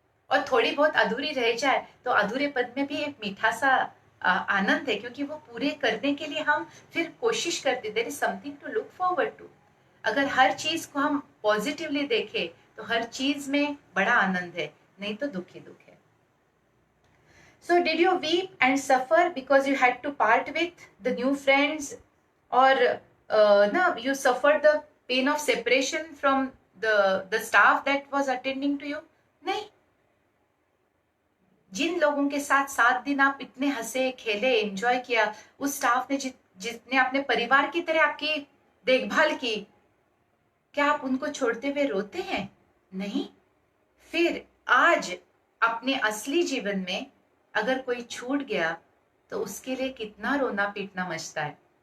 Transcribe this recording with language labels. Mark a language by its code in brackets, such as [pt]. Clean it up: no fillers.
[hi] और थोड़ी बहुत अधूरी रह जाए तो अधूरेपन में भी एक मीठा सा आनंद है, क्योंकि वो पूरे करने के लिए हम फिर कोशिश करते, [en] There is something to look forward to. [hi] अगर हर चीज को हम पॉजिटिवली देखें तो हर चीज में बड़ा आनंद है, नहीं तो दुख ही दुख है। [en] So did you weep and suffer because you had to part with the new friends, or no, you suffered the pain of separation from the staff that was attending to you? [hi] नहीं। जिन लोगों के साथ 7 दिन आप इतने हंसे खेले, enjoy किया, उस स्टाफ ने जितने अपने परिवार की तरह आपकी देखभाल की, क्या आप उनको छोड़ते हुए रोते हैं? नहीं। फिर आज अपने असली जीवन में अगर कोई छूट गया तो उसके लिए कितना रोना पीटना मचता है।